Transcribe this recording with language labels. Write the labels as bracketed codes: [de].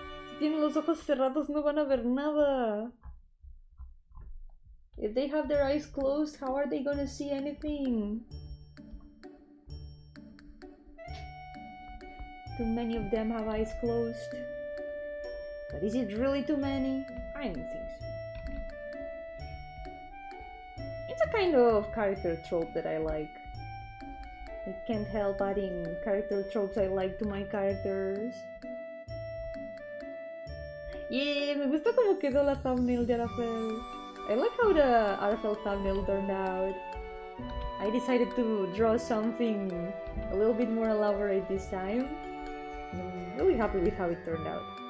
[es] Si tienen los ojos cerrados no van a ver nada. [en] If they have their eyes closed, how are they gonna see anything? Too many of them have eyes closed. But is it really too many? I don't think so. It's a kind of character trope that I like. I can't help adding character tropes I like to my characters. [es] Yeah, me gusta como quedó la thumbnail de RFL. [en] I like how the RFL thumbnail turned out. I decided to draw something a little bit more elaborate this time. I'm really happy with how it turned out.